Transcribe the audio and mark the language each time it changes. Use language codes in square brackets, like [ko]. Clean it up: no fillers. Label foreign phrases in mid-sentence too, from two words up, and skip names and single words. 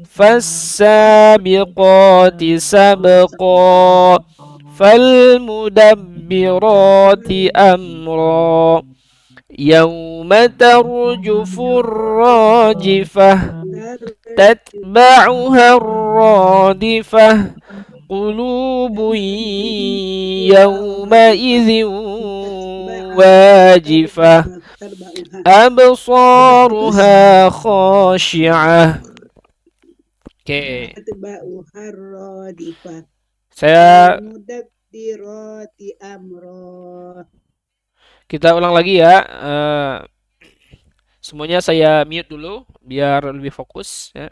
[ar] فالسابقات سبقا فالمدبرات أمرا يوم ترجف الراجفة تتبعها الرادفة قلوب يومئذ واجفة أبصارها خاشعة. [id] Oke. Saya Kita ulang lagi ya. Semuanya saya mute dulu biar lebih fokus ya.